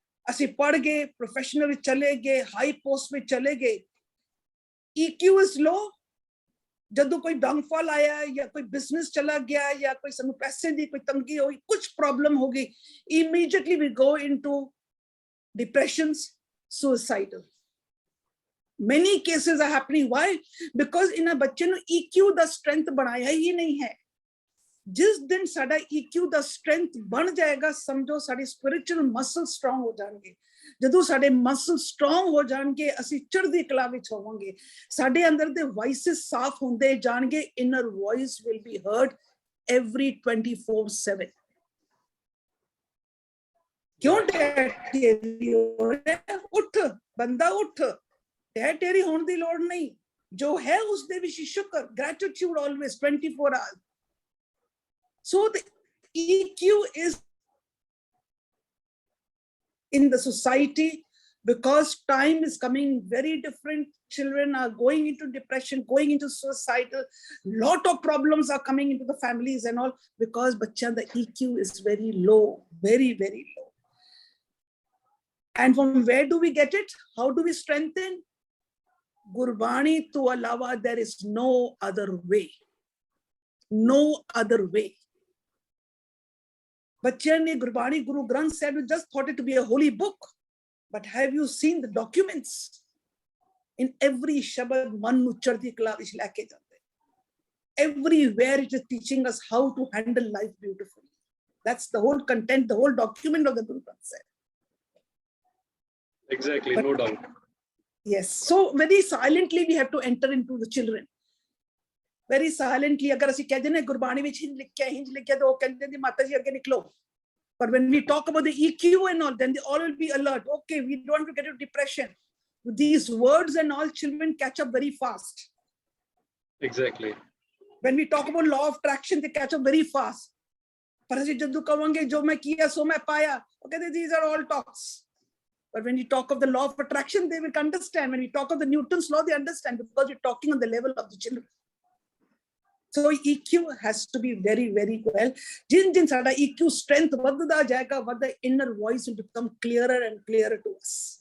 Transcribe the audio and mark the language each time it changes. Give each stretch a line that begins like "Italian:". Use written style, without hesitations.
Punjabi: ਅਸੀਂ ਪੜ੍ਹ ਗਏ, professional ਵਿੱਚ ਚਲੇ ਗਏ, high post ਵਿੱਚ ਚਲੇ ਗਏ, EQ is low, ਜਦੋਂ ਕੋਈ ਡਾਊਨਫਾਲ ਆਇਆ ਜਾਂ ਕੋਈ ਬਿਜ਼ਨਸ ਚਲਾ ਗਿਆ ਜਾਂ ਕੋਈ ਸਾਨੂੰ ਪੈਸੇ ਦੀ ਕੋਈ ਤੰਗੀ ਹੋਈ, ਕੁਝ ਪ੍ਰੋਬਲਮ ਹੋ ਗਈ,
English: immediately we go into depressions, suicidal. Many cases are happening. Why? Because
Punjabi: ਇਹਨਾਂ ਬੱਚੇ ਨੂੰ EQ ਦਾ ਸਟਰੈਂਥ ਬਣਾਇਆ ਹੀ ਨਹੀਂ ਹੈ। ਜਿਸ ਦਿਨ ਸਾਡਾ EQ ਦਾ ਸਟਰੈਂਥ ਬਣ ਜਾਏਗਾ, ਸਮਝੋ ਸਾਡੀ ਸਪਿਰਿਚੁਅਲ ਮਸਲ ਸਟਰੋਂਗ ਹੋ ਜਾਣਗੇ। ਜਦੋਂ ਸਾਡੇ ਮਸਲ ਸਟਰੋਂਗ ਹੋ ਜਾਣਗੇ, ਅਸੀਂ ਚੜ੍ਹਦੀ ਕਲਾ ਵਿੱਚ ਹੋਵਾਂਗੇ, ਸਾਡੇ ਅੰਦਰ ਦੇ ਵਾਇਸਸ ਸਾਫ਼ ਹੁੰਦੇ ਜਾਣਗੇ,
English: Inner voice will be heard every 24/7.
Punjabi: ਕਿਉਂ ਟੇਰੀ ਹੋ ਰਿਹਾ? ਉੱਠ ਬੰਦਾ ਉੱਠ, ਟੇਰੀ ਹੋਣ ਦੀ ਲੋੜ ਨਹੀਂ, ਜੋ ਹੈ ਉਸ ਦੇ ਵਿੱਚ ਸ਼ੁਕਰ,
English: gratitude always 24 hours. So the EQ is in the society, because time is coming very different. Children are going into depression, going into suicidal. Lot of problems are coming into the families and all, because
Punjabi: bachcha
English: the EQ is very low, very low. And from where do we get it? How do we strengthen?
Punjabi: Gurbani to alawa,
English: there is no other way. No other way.
Punjabi: Bachcha ne Gurbani,
English: Guru Granth Sahib just thought it to be a holy book. But have you seen the documents? In every Shabad,
Punjabi: man nu chardi kala vich leke jande.
English: Everywhere it is teaching us how to handle life beautifully. That's the whole content, the whole document of the Guru Granth Sahib. Exactly, no doubt. Yes, so very silently we have to enter into the children. Very silently.
Hindi: अगर
Punjabi: ਅਸੀਂ
Hindi: कहते
Punjabi: ਨੇ ਗੁਰਬਾਣੀ ਵਿੱਚ ਹਿੰਜ ਲਿਖਿਆ
Hindi: तो वो कहते
Punjabi: ਨੇ
Hindi: माता जी
Punjabi: ਅੱਗੇ
Hindi: निकलो.
English: But when we talk about the EQ and all, then they all will be alert. Okay, we don't want to get into depression. These words and all, children catch up very fast. Exactly. When we talk about law of attraction, they catch up very fast.
Hindi: पर
Punjabi: ਅਸੀਂ ਜਦੋਂ ਕਵਾਂਗੇ ਜੋ ਮੈਂ ਕੀਆ ਸੋ ਮੈਂ ਪਾਇਆ, ਉਹ ਕਹਿੰਦੇ
English: these are all talks. But when you talk of the law of attraction, they will understand. When we talk of the Newton's law, they understand because you're talking on the level of the children. So EQ has to be very, very well.
Punjabi: जिन साडा EQ strength वधदा जाएगा,
English: the inner voice will become clearer and clearer to us.